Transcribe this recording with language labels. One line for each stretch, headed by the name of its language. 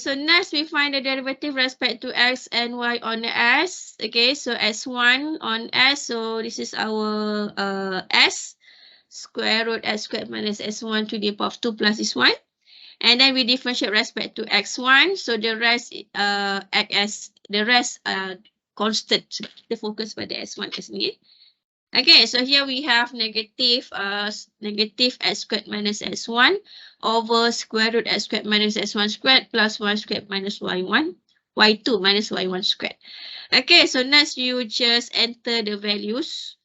English: So next we find the derivative respect to X and Y on the S. Okay, so S1 on S. So this is our S. Square root S squared minus S1 to the power of 2 plus this one. And then we differentiate respect to X1. So the rest constant.
Malay: Kita fokus pada S1 sendiri.
English: Okay, so here we have negative S squared minus S1 over square root S squared minus S1 squared plus Y squared minus Y1, Y2 minus Y1 squared. Okay, so next you just enter the values.